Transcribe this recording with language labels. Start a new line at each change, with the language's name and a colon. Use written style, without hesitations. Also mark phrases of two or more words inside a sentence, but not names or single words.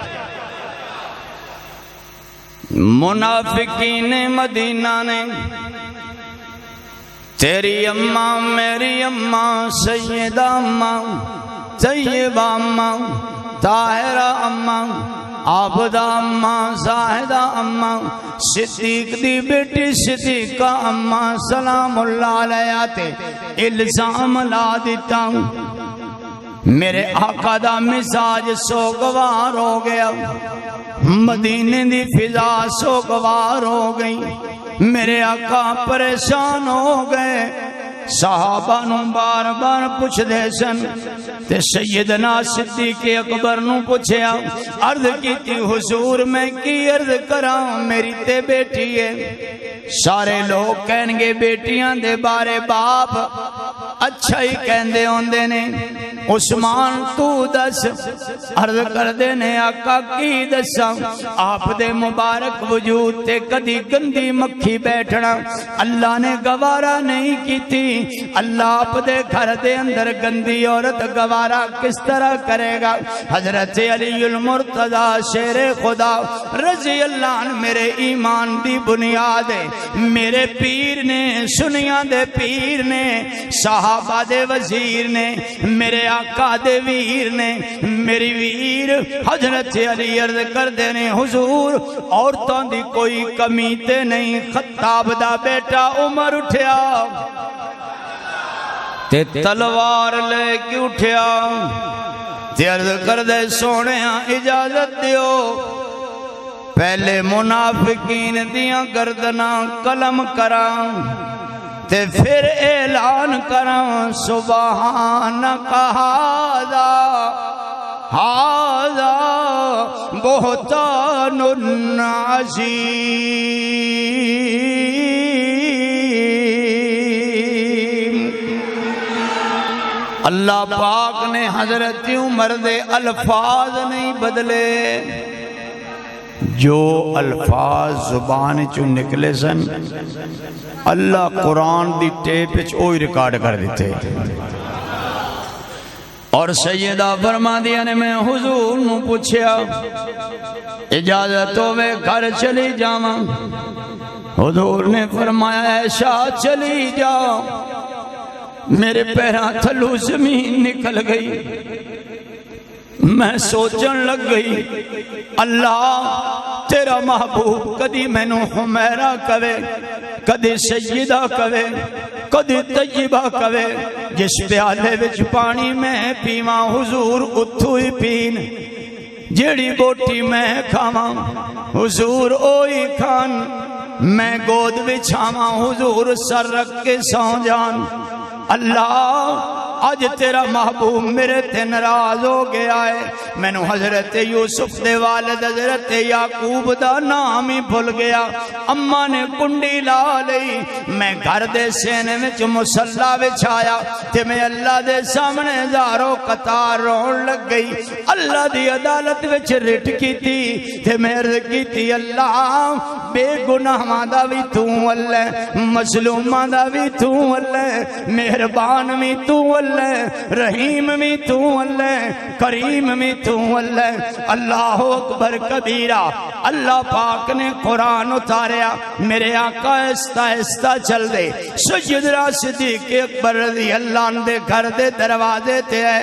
Punjabi: منافقین مدینہ نے تیری اماں میری اماں سیدہ اماں طیبہ اماں طاہرہ اماں عابدہ اماں زاہدہ اماں صدیق دی بیٹی صدیقہ اماں
Arabic: سلام اللہ علیہ
Punjabi: تے الزام لا دیتا ہوں، میرے آقا دا مزاج سوگوار ہو گیا، مدینے دی فضا سوگوار ہو گئی، میرے آقا پریشان ہو گئے، صحابہ نو بار بار پوچھ دے سن، تے سیدنا صدیق اکبر نو پوچھیا، عرض کیتی حضور میں کی عرض کراں، میری تے بیٹی ہے، سارے لوگ کہیں گے بیٹیاں دے بارے باپ اچھا ہی کہندے ہوندے نے، عثمان تو دس، عرض کر دے نے آقا کی دساں، آپ دے مبارک وجود تے کدی گندی مکھی بیٹھنا اللہ نے گوارا نہیں کیتی، اللہ آپ دے گھر دے اندر گندی عورت گوارا کس طرح کرے گا؟ حضرت علی المرتضی شیر خدا
Arabic: رضی اللہ عنہ
Punjabi: میرے ایمان دی بنیاد ہے، میرے پیر نے، سنیاں دے پیر نے، صحابہ دے وزیر نے، میرے آقا دے ویر نے، میری ویر حضرت علی عرض کر دینے حضور عورتوں دی کوئی کمی تے نہیں، خطاب دا بیٹا عمر اٹھیا تے تلوار لے کے اٹھیا تے عرض کر دے سونیاں اجازت دیو، پہلے منافقین دیاں گردناں قلم کراں تے پھر اعلان کراں
Arabic: سبحانک ھذا بہتان عظیم۔
Punjabi: اللہ پاک نے حضرت عمر دے الفاظ نہیں بدلے، جو الفاظ زبان چوں نکلے سن اللہ قرآن دی ٹیپ وچ اوہی ریکارڈ کر دیتے، اور سیدہ فرما دیا نے میں حضور نو پوچھیا اجازت ہوے گھر چلی جاواں، حضور نے فرمایا عائشہ چلی جا، میرے پیراں تھلوں زمین نکل گئی، میں سوچن لگ گئی اللہ تیرا محبوب کدی مینوں حمیرہ کہے، کدی سیدہ کہے، کدی طیبہ کہے، جس پیالے وچ پانی میں پیواں حضور اتھو ہی پین، جیڑی بوٹی میں کھاواں حضور اوہی کھان، میں گود بچھاواں حضور سر رکھ کے سو جان، اللہ اج تیرا محبوب میرے تے ناراض ہو گیا ہے. مینوں حضرت یوسف دے والد حضرت یعقوب دا نام ہی بھول گیا. اماں نے کنڈی لا لئی, میں گھر دے سینے وچ مصلا بچھایا تے میں اللہ دے سامنے زارو قطار رون لگ گئی. اللہ دی عدالت وچ رٹ کیتی تے میں عرض کیتی اللہ بے گناہاں دا وی تو اللہ, مظلوماں دا وی تو اللہ, مہربان وی تو اللہ, رحیم وی تو اللہ, کریم وی تو اللہ.
Arabic: اللہ اکبر کبیرہ.
Punjabi: اللہ پاک نے قرآن اتاریا, میرے آقا آہستہ آہستہ چل دے. سیدنا صدیق اکبر
Arabic: رضی اللہ عنہ
Punjabi: دے گھر دے دروازے تے ہے.